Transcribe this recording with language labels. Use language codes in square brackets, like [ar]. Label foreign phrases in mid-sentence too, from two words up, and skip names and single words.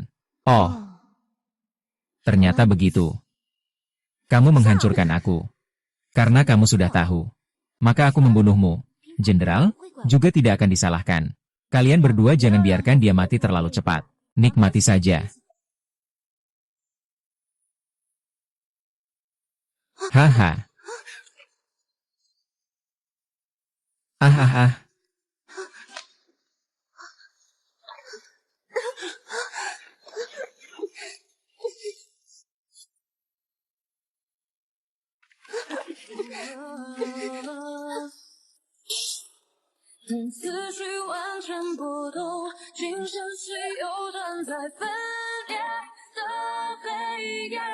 [id] Oh, ternyata begitu. Kamu menghancurkan aku. Karena kamu sudah tahu. Maka aku membunuhmu. Jenderal, juga tidak akan disalahkan. Kalian berdua jangan biarkan dia mati terlalu cepat. Nikmati saja. Haha. Ah. [zh] 等思绪完全波动，竟像是游转在分裂的黑夜。